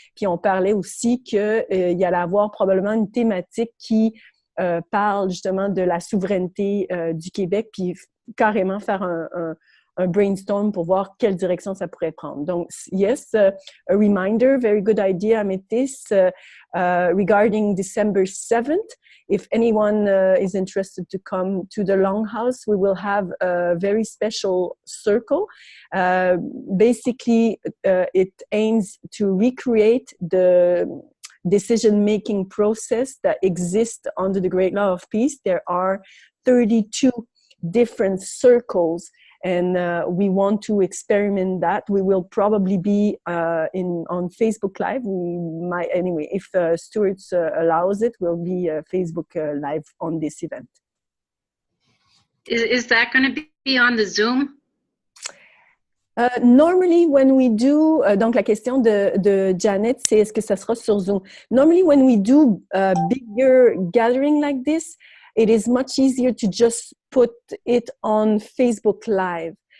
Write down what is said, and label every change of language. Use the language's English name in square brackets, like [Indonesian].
[French] Puis on parlait aussi qu'il y allait avoir probablement une thématique qui parle justement de la souveraineté du Québec, puis carrément faire un brainstorm pour voir quelle direction ça pourrait prendre. [English] Donc, yes, a reminder, very good idea, Amethyst, regarding December 7th. If anyone is interested to come to the Longhouse, we will have a very special circle. Basically, it aims to recreate the decision-making process that exists under the Great Law of Peace. There are 32 different circles, and we want to experiment that. We will probably be on Facebook Live. We might, anyway, if Stuart allows it, we'll be Facebook Live on this event. Is that going to be on the Zoom? Normally, when we do, [French] donc la question de Janet, c'est est-ce que ça sera sur Zoom? [English] Normally, when we do a bigger gathering like this, it is much easier to just put it on Facebook Live.